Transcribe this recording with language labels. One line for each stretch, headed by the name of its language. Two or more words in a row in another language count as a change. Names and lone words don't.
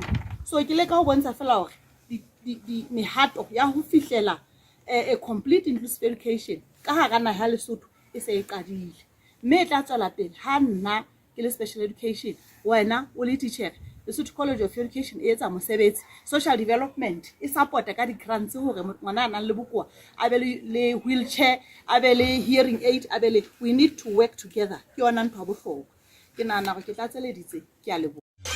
Southern Sotho: So ke le ka ho bontsha fela hore di mehato ya ho fihlela
English: a complete inclusive education
Southern Sotho: ka hara naha ya Lesotho e se e qadile, mme e tla tswela pele ha nna ke le
English: special education
Southern Sotho: wena o le teacher Lesotho College of Education e etsa mosebetsi
English: social development
Southern Sotho: e supporta ka di-grants hore ngwana a nang le bokoa a be le wheelchair a be le
English: hearing aid
Southern Sotho: a be le
English: we need to work together
Southern Sotho: ke yona ntho ya bohlokwa ke nahana hore ke tlatseleditse ke a leboha.